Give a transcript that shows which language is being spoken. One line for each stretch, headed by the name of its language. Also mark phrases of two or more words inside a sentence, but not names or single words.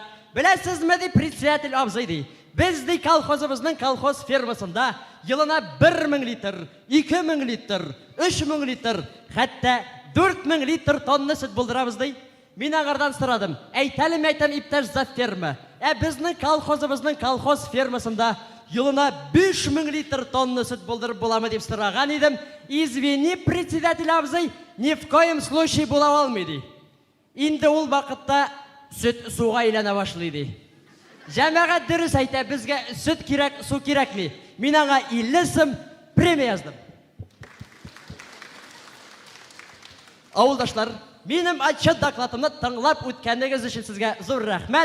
Tatar: Беләсезме, ди председатель абзый ди. Без ди колхозыбызның колхоз фермасында елына 1000 литр, 2000 литр, 3000 литр, хәтта 4000 литр тонна сөт булдырабыз ди. Мин агардан сорадым. Әйтәлем, иптәш за ферма. Безнең колхозыбызның колхоз фермасында елына 5000 литр тонна сөт булдырып буламы дип сораган идем. Извини, председатель абзый,
Russian: ни в коем случае
Tatar: була алмый ди. Инде ул вакытта сөт суга әйләнә башлый ди. Җәмәгать дөрес әйтә, безгә сөт кирәк, су кирәкми. Мин аңа 50 сум премия яздым. Авылдашлар, минем отчет докладымны тыңлап үткәнегез өчен сезгә зур рәхмәт.